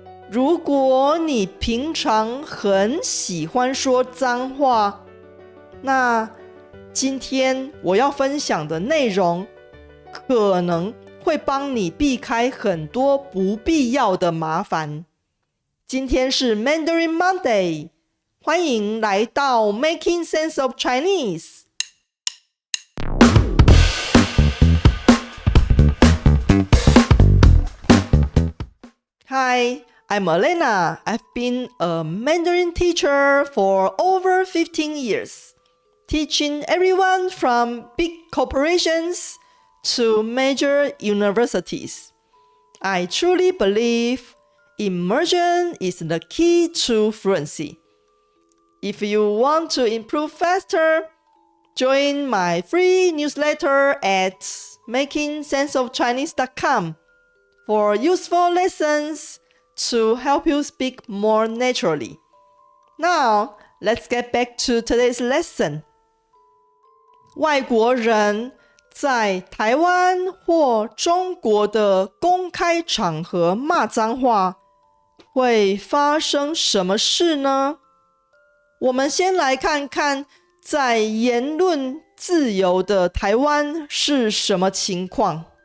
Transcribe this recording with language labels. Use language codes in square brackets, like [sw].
[zh] 如果你平常很喜欢说脏话，那今天我要分享的内容可能会帮你避开很多不必要的麻烦。今天是 Mandarin Monday， 欢迎来到 Making Sense of Chinese。 [en] Hi，I'm Elena. I've been a Mandarin teacher for over 15 years, teaching everyone from big corporations to major universities. I truly believe immersion is the key to fluency. If you want to improve faster, join my free newsletter at makingsenseofchinese.com for useful lessons to help you speak more naturally. Now, let's get back to today's lesson. [zh] 外国人在台湾或中国的公开场合骂脏话，会发生什么事呢？我们先来看看在言论自由的台湾是什么情况。